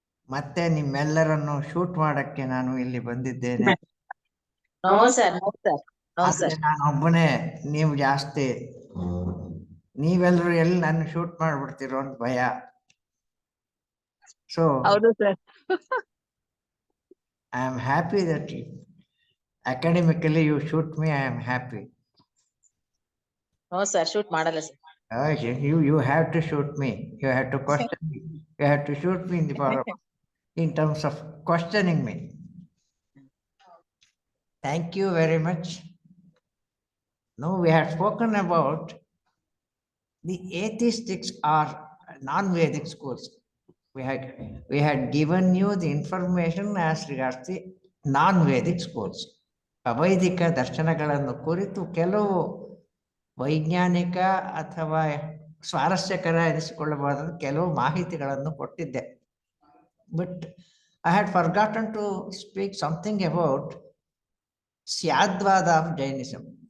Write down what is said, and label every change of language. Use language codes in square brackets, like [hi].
[kn] ಮತ್ತೆ ನಿಮ್ಮೆಲ್ಲರನ್ನು ಶೂಟ್ ಮಾಡಕ್ಕೆ ನಾನು ಇಲ್ಲಿ ಬಂದಿದ್ದೇನೆ. [en] No, sir. No, sir. No, sir. [kn] ಆದ್ರೆ ನಾನು ಒಬ್ಬನೇ, ನೀವು ಜಾಸ್ತಿ. ನೀವೆಲ್ಲರೂ ಎಲ್ಲಿ ನನ್ನ ಶೂಟ್ ಮಾಡ್ಬಿಡ್ತೀರೋ ಅಂತ ಭಯ. ಸೊ ಹೌದು sir. [en] I am happy that academically you shoot me. I am happy. No, sir. [kn] Shoot ಮಾಡಲ್ಲ sir. [en] You have to shoot me. You have to question me. You have to shoot me in the power in terms of questioning me. Thank you very much. Now we have spoken about the atheistics or non-Vedic schools. We had given you the information as regards the non-Vedic schools. [kn] ಅವೈದಿಕ ದರ್ಶನಗಳನ್ನು ಕುರಿತು ಕೆಲವು ವೈಜ್ಞಾನಿಕ ಅಥವಾ ಸ್ವಾರಸ್ಯಕರ ಎನಿಸಿಕೊಳ್ಳಬಹುದಾದ ಕೆಲವು ಮಾಹಿತಿಗಳನ್ನು ಕೊಟ್ಟಿದ್ದೆ. [en] But I had forgotten to speak something about ಸ್ಯಾದ್ವಾದ of Jainism.